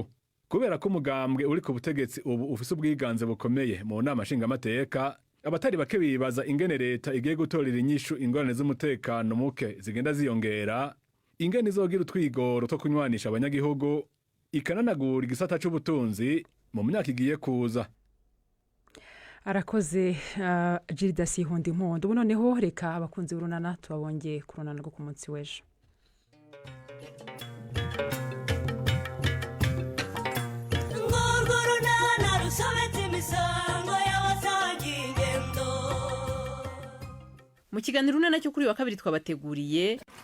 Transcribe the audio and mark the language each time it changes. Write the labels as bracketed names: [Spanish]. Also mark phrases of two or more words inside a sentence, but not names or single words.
[Rundi] Kubera ko umugambwe uri ku butegetsi ubu ufise ubwiganze bukomeye mu nama nshingamateka, abatari bake bibaza ingene leta igiye gutorera inyishu ingorane z'umutekano muke zigenda ziyongera, ingene izogira utwigoro two kunywanisha abanyagihugu, ikananagura igisata c'ubutunzi mu myaka igiye kuza. Arakoze Gilda Sihondi Mpondo. [Kinyarwanda] Ubu noneho reka abakunzi b'urunana tubabongeye ku runana rwo ku munsi w'ejo. Mu kiganiro runana cyo kuri wa kabiri twabateguriye,